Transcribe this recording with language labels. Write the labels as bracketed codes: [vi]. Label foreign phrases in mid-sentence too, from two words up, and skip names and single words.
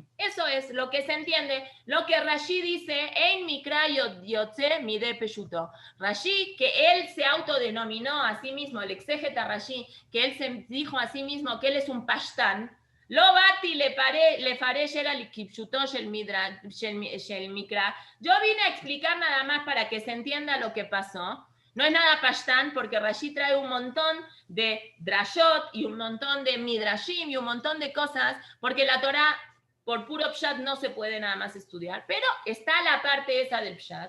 [es] Eso es lo que se entiende, lo que Rashi dice, [he] אין מקרא יוצא מידי פשוטו. [es] Rashi, que él se autodenominó a sí mismo, el exégeta Rashi, que él se dijo a sí mismo que él es un pashtán, [he] לא באתי אלא לפשוטו של מקרא. [es] Yo vine a explicar nada más para que se entienda lo que pasó. No es nada pashtán, porque Rashi trae un montón de drashot y un montón de midrashim y un montón de cosas, porque la Torah por puro pshat no se puede nada más estudiar, pero está la parte esa del pshat.